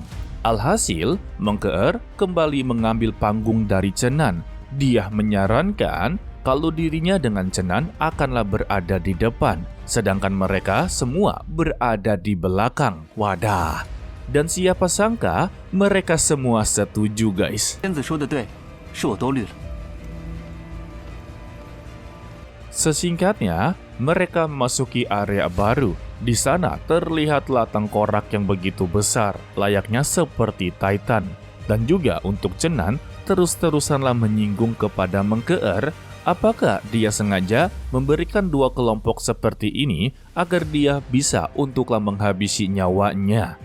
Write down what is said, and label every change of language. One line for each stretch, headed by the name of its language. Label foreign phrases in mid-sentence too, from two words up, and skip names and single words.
Indonesian: Alhasil, Mengkeer kembali mengambil panggung dari Cenan. Dia menyarankan kalau dirinya dengan Cenan akanlah berada di depan, sedangkan mereka semua berada di belakang. Wadah. Dan siapa sangka mereka semua setuju guys.
Chinese: 仙子说的对，是我多虑了。
Indonesian: Sesingkatnya, mereka memasuki area baru. Di sana terlihatlah tengkorak yang begitu besar, layaknya seperti Titan. Dan juga untuk Cenan, terus-terusanlah menyinggung kepada Mengkeer, apakah dia sengaja memberikan dua kelompok seperti ini agar dia bisa untuklah menghabisi nyawanya.